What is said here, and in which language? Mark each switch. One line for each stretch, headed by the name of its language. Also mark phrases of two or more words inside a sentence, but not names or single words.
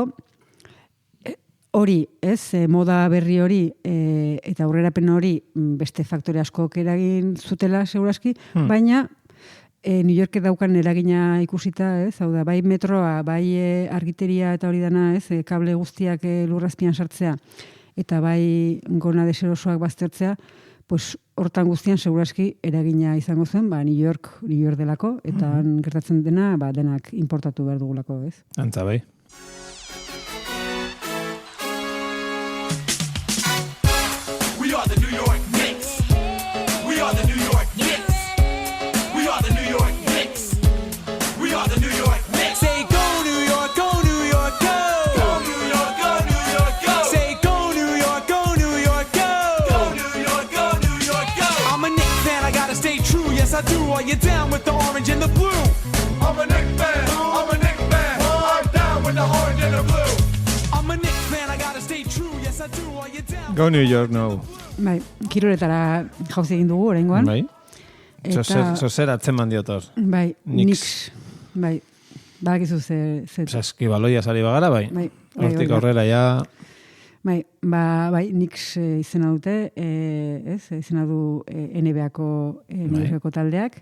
Basque: Hori, ez, moda berri hori eta aurrerapen hori beste faktore askok eragin zutela segurazki, baina New York daukan eragina ikusita, ez, hau da, bai metroa, bai argiteria eta hori dana, ez, kable guztiak lurrazpian sartzea, eta bai Gona deserosoak baztertzea, pues hortan guztian segurazki eragina izango zen, New York delako, eta gertatzen dena, denak importatu behar dugulako, ez? Antza bai.
English: We are the New York Knicks. We are the New York Knicks. We are the New York Knicks. We are the New York Knicks. Say go New York, go New York, go. Go New York, go New York, go. Say go New York, go New York, go. Go New York, go New York, go. I'm a Knicks fan, I gotta stay true. Yes, I do. Are you down with the orange and the blue? I'm a Knicks fan. I'm a Knicks fan. I'm down with the orange and the blue. I'm a Knicks fan, I gotta stay true. Yes, I do. Are you down? Go New York, no.
Basque: Bai, kiroletara jauzi egin dugu, oraingoan. Bai. Zozer atzeman diotor. Bai, Knicks. Bai, badakizu ze... Saskibaloia sari bagara, bai. Hortik aurrera, ja... Bai, Knicks izena dute, ez, izena du NBA-ko NBA taldeak.